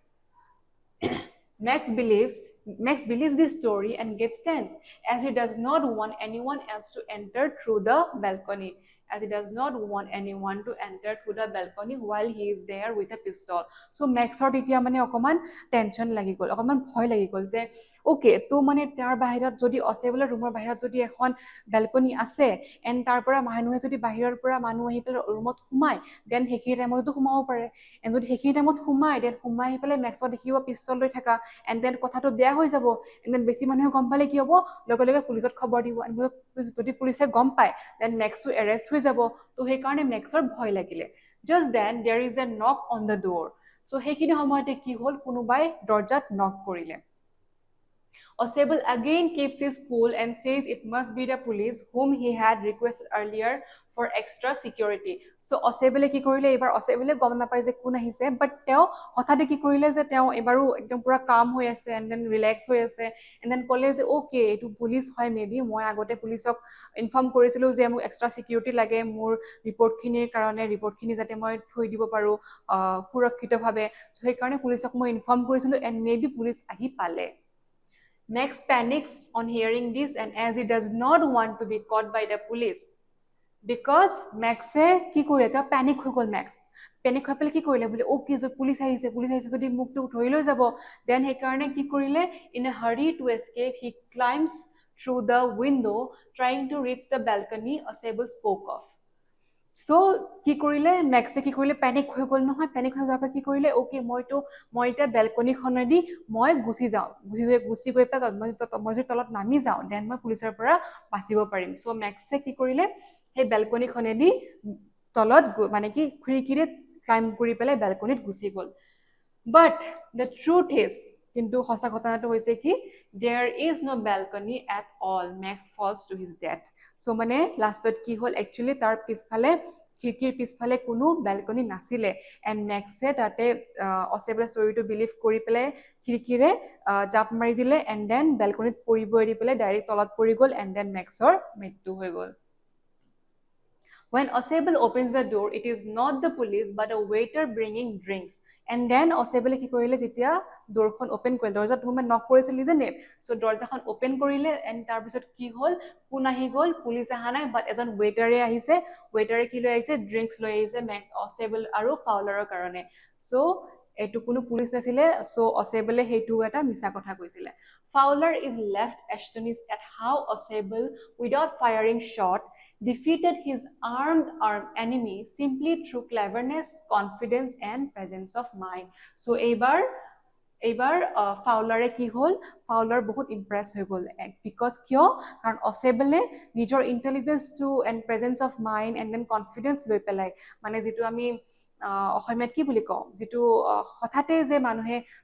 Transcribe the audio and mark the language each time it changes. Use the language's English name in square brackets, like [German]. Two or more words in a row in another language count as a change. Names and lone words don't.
[English] Max believes this story and gets tense as he does not want anyone else to enter through the balcony while he is there with a pistol. [Assamese] So Maxৰ তেতিয়া মানে অকমান টেনশন লাগি গ'ল অকমান ভয় লাগি গ'ল যে ওকে তো মানে তাৰ বাহিৰত যদি অচেবলৰ ৰুমৰ বাহিৰত যদি এখন বেলকনি আছে এণ্ড তাৰ পৰা মানুহে যদি বাহিৰৰ পৰা মানুহ আহি পেলাই ৰুমত সোমায় দেন সেইখিনি টাইমতো সোমাব পাৰে এণ্ড যদি সেইখিনি টাইমত সোমাই আহি পেলাই মেক্সত দেখিব পিস্তল লৈ থকা [English] and then [Assamese] কথাটো বেয়া হৈ যাব [English] and then [Assamese] বেছি মানুহে গম পালে কি হ'ব লগে লগে পুলিচত খবৰ দিব যদি পুলিচে গম পায় দেন মেক্সটো এৰেষ্ট হৈ যাব তো সেই কাৰণে মেক্সৰ ভয় লাগিলে [English] just then there is a knock on the door [Assamese] so সেইখিনি সময়তে কি হ'ল কোনোবাই দৰজাত নক কৰিলে [English] Ausable again keeps his cool and says it must be the police whom he had requested earlier for extra security. [Assamese] So Ausable কি কৰিলে এবাৰ Ausable গম নাপায় যে কোন আহিছে বাট তেওঁ হঠাতে কি কৰিলে যে তেওঁ এবাৰো একদম পুৰা কাম হৈ আছে [English] and then [Assamese] ৰিলেক্স হৈ আছে [English] and then [Assamese] ক'লে যে ওকে এইটো পুলিচ হয় মেবি মই আগতে পুলিচক ইনফৰ্ম কৰিছিলো যে মোক [English] extra security [Assamese] লাগে মোৰ ৰিপৰ্টখিনিৰ কাৰণে ৰিপৰ্টখিনি যাতে মই থৈ দিব পাৰো সুৰক্ষিতভাৱে সো সেইকাৰণে পুলিচক মই ইনফৰ্ম কৰিছিলো এন্ড মেবি পুলিচ আহি পালে [English] Max panics on hearing this and as he does not want to be caught by the police because [Assamese] Maxে কি কৰিলে তা প্যানিক হৈ গল Max প্যানিক হৈ পেলাই কি কৰিলে বুলি ওকে যে পুলিচ আহিছে যদি মুকটো ধৰি লৈ যাব দেন হে কাৰণে কি কৰিলে [English] in a hurry to escape he climbs through the window trying to reach the balcony Ausable spoke of [Assamese] So কি কৰিলে Maxে কি কৰিলে প্যানিক হৈ গল নহয় প্যানিক হৈ যাওঁতে কি কৰিলে ওকে মই এটা বেলকনি খনেদি মই গুছি গৈ পেলাই মই তলত নামি যাওঁ দেন মই পুলিচৰ পৰা বাচিব পাৰিম সো Maxে কি কৰিলে সেই বেলকনি খনেদি তলত মানে কি খিৰিকিৰে ক্লাইম কৰি পেলাই বেলকনিত গুছি গল [English] But the truth is [Assamese] কিন্তু হসা ঘটনাটো হৈছে কি [English] there is no balcony at all Max falls to his death [Assamese] so মানে লাষ্টত কি হল actually তাৰ পিছফালে খিৰিকিৰ পিছফালে কোনো বেলকনি নাছিলে এন্ড Maxে তাতে Ausable ষ্টৰীটো বিলিভ কৰি পেলাই খিৰিকিৰে জাপ মাৰি দিলে [English] and then [Assamese] বেলকনিত পৰিব এৰি পেলাই ডাইৰেক্ট তলত পৰি গল [English] and then [Assamese] Maxৰ মৃত্যু হৈ গল [English] When Ausable opens the door, it is not the police but a waiter bringing drinks. And then [Assamese] Ausable কি কৰিলে যেতিয়া দৰখন ওপেন কৰিলে দৰজা তুমি নক কৰিছিল ইজনে সো দৰজাখন ওপেন কৰিলে এন্ড তাৰ পিছত কি হল কোন আহি গল পুলিচ আহা নাই বাট এজন ওয়েটাৰে আহিছে ওয়েটাৰে কি লৈ আহিছে ড্ৰিংকস লৈ আহিছে Ausable আৰু ফাউলাৰৰ কাৰণে সো এটো কোনো পুলিচ নাছিলে সো Ausable হেতু এটা মিছা কথা কৈছিলে [English] Fowler is left astonished at how Ausable without firing shot defeated his armed enemy simply through cleverness, confidence and presence of mind. [Assamese] So এইবাৰ ফাউলাৰে কি হল ফাউলাৰ বহুত ইমপ্ৰেস হৈ গল because কিয় কাৰণ Ausable নিজৰ [English] intelligence to and presence of mind and then confidence [Assamese] লৈ পেলাই মানে যেটো আমি অসমীয়াত কি বুলি কওঁ যেটো হঠাতে যে মানুহে